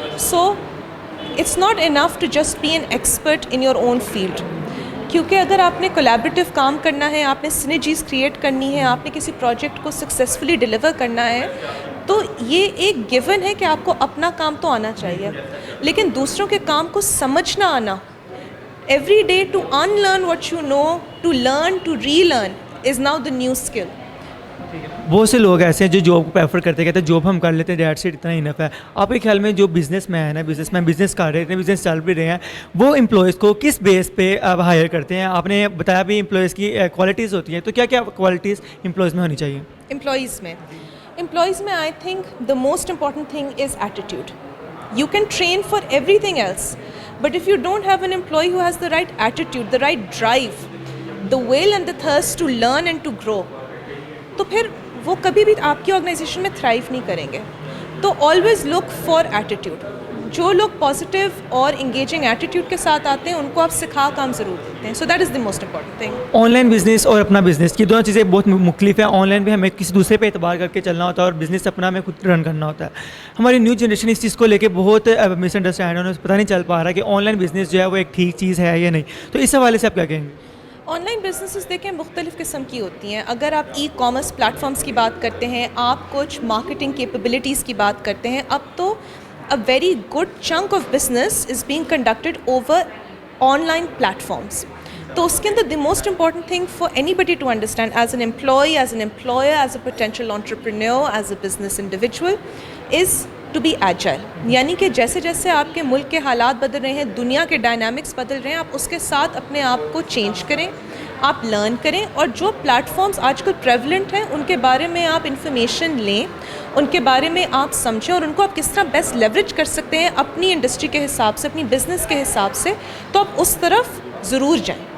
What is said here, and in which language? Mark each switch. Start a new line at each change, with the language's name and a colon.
English: so it's not enough to just be an expert in your own field,
Urdu: کیونکہ اگر آپ نے collaborative کام کرنا ہے، آپ نے سنرجیز کریٹ کرنی ہے، آپ نے کسی پروجیکٹ کو سکسیزفلی ڈیلیور کرنا ہے، تو یہ ایک گیون ہے کہ آپ کو اپنا کام تو آنا چاہیے، لیکن دوسروں کے کام کو سمجھنا آنا.
English: Every day to unlearn what you know, to learn to relearn is now the new skill.
Urdu: بہت سے لوگ ایسے ہیں جو جاب کو پریفر کرتے کہتے ہیں جاب ہم کر لیتے ہیں، دیٹ سیٹ اتنا انف ہے. آپ کے خیال میں جو بزنس مین ہے، بزنس کر رہے ہیں، بزنس چل بھی رہے ہیں، وہ امپلائز کو کس بیس پہ ہائر کرتے ہیں؟ آپ نے بتایا بھی امپلائز کی کوالٹیز ہوتی ہیں، تو کیا کیا کوالٹیز امپلائز میں ہونی چاہیے؟
English: Employees میں I think the most important thing is attitude. You can train for everything else, but if you don't have an employee who has the right attitude, the right drive, the will and the thirst to learn and to grow,
Urdu: تو پھر وہ کبھی بھی آپ کی organization میں thrive نہیں کریں گے.
English: تو always look for attitude.
Urdu: جو لوگ پازیٹیو اور انگیجنگ ایٹیٹیوڈ کے ساتھ آتے ہیں ان کو آپ سکھا کام ضرور دیتے ہیں.
English: So that is the most important thing.
Urdu: On line business اور اپنا بزنس کی دونوں چیزیں بہت مختلف ہیں. آن لائن بھی ہمیں کسی دوسرے پہ اعتبار کر کے چلنا ہوتا ہے، اور بزنس اپنا ہمیں خود رن کرنا ہوتا ہے. ہماری نیو جنریشن اس چیز کو لے کے بہت مس انڈرسٹینڈ ہے، انہیں پتہ نہیں چل پا رہا کہ آن لائن بزنس جو ہے وہ ایک ٹھیک چیز ہے یا نہیں. تو اس حوالے سے آپ کیا کہیں گے؟ آن لائن بزنسز دیکھیں مختلف قسم کی ہوتی ہیں. اگر آپ ای کامرس پلیٹ فارمس کی بات کرتے ہیں، آپ کچھ مارکیٹنگ کیپیبلٹیز کی بات کرتے ہیں، اب تو
English: a very good chunk of business is being conducted over online platforms.
Urdu: تو اس کے اندر
English: the most important thing for anybody to understand as an employee, as an employer, as a potential entrepreneur, as a business individual is to be agile.
Urdu: یعنی کہ جیسے جیسے آپ کے ملک کے حالات بدل رہے ہیں، دنیا کے ڈائنامکس بدل رہے ہیں، آپ اس کے ساتھ اپنے آپ کو چینج کریں، آپ لرن کریں، اور جو پلیٹ فارمز آج کل پریولنٹ ہیں ان کے بارے میں آپ انفارمیشن لیں، ان کے بارے میں آپ سمجھیں، اور ان کو آپ کس طرح بیسٹ لیوریج کر سکتے ہیں اپنی انڈسٹری کے حساب سے، اپنی بزنس کے حساب سے، تو آپ اس طرف ضرور جائیں.